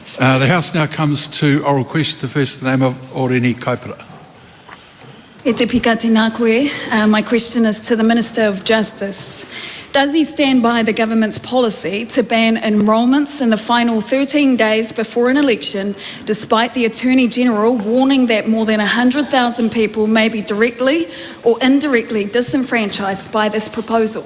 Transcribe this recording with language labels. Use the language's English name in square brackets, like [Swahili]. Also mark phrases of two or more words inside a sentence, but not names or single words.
[English] The House now comes to oral question. The first in the name of Oreni Kaupara. [Māori] E te pika tēnā koe. [English] My question is to the Minister of Justice. Does he stand by the government's policy to ban enrolments in the final 13 days before an election, despite the Attorney General warning that more than 100,000 people may be directly or indirectly disenfranchised by this proposal?